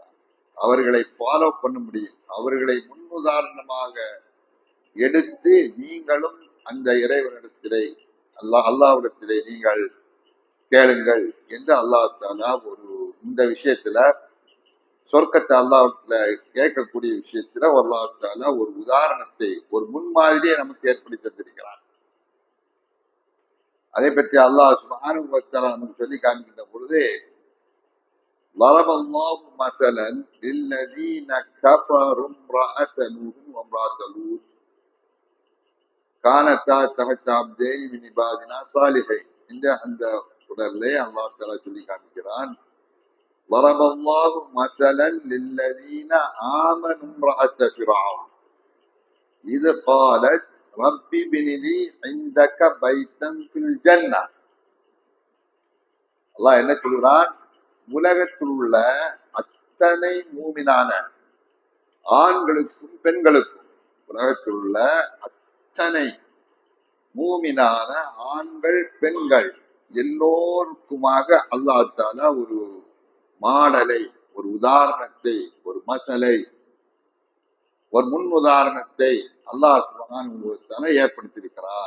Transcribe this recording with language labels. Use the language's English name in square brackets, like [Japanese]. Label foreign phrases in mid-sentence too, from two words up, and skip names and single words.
[Tamil] அவர்களை ஃபாலோ பண்ண முடியும், அவர்களை முன்னுதாரணமாக எடுத்து நீங்களும் அந்த இறைவனிடத்திலே அல்லாஹ்விடத்திலே நீங்கள் கேளுங்கள் என்று [Arabic] الله تعالى [Tamil] இந்த விஷயத்துல, சொர்க்கத்தை அல்லாஹ்விடத்துல கேட்கக்கூடிய விஷயத்துல [Arabic] الله تعالى [Tamil] ஒரு உதாரணத்தை, ஒரு முன்மாதிரியை நமக்கு ஏற்படுத்தி தந்திருக்கிறார். அதை பற்றி [Arabic] الله سبحانه و تعالى [Tamil] நமக்கு சொல்லி காண்கின்ற பொழுது, [Arabic] ضرب الله مثلا للذين كفروا امرأة نوح وامرأة لوط كانتا تحت عبدين من عبادنا صالحين [Tamil] என்ற அந்த உடல்லே [Arabic] الله تعالى [Tamil] சொல்லி காண்கிறான். [Arabic] ضرب الله مثلا للذين آمنوا امرأة فرعون إذ قالت رب ابن لي عندك بيتا في الجنة. [Tamil] அல்லாஹ் என்ன சொல்கிறான், உலகத்தில் உள்ள அத்தனை மூமினான ஆண்களுக்கும் பெண்களுக்கும், உலகத்தில் உள்ள அத்தனை மூமினான ஆண்கள் பெண்கள் எல்லோருக்குமாக [Arabic] الله تعالى [Tamil] ஒரு மாடலை, ஒரு உதாரணத்தை, ஒரு மசலை, ஒரு முன் உதாரணத்தை [Arabic] الله سبحانه و تعالى [Tamil] ஏற்படுத்தியிருக்கிறார்.